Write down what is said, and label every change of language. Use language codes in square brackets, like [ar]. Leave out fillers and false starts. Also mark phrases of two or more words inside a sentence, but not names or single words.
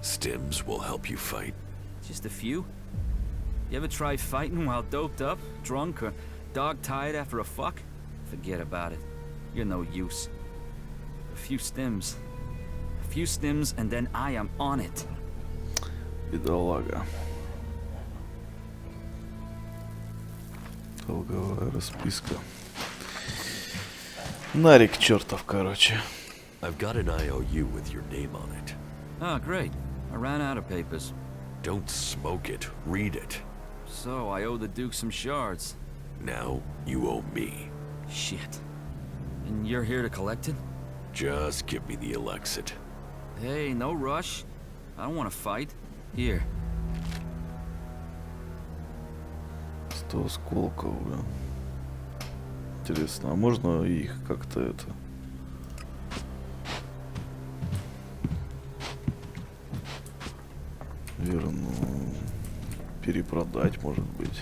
[en] Stims will help you fight. Just a few? You ever try fighting while doped up, drunk, or dog-tired after a fuck? Forget about it. You're no use. A few stims. A few stims, and then I am on it. [ru] Бедолага. Долговая расписка. Нарик чертов, короче. [en] I've got an IOU with your name on it. Oh, great. I ran out of papers. Don't smoke it. Read it. So, I owe the Duke some shards. Now, you owe me. Shit. And you're here to collect it? Just give me the Elexit. Hey, no rush. I don't want to fight. Here. [ru] 100 осколков, бля. Интересно, а можно их как-то это... Верно, перепродать, может быть?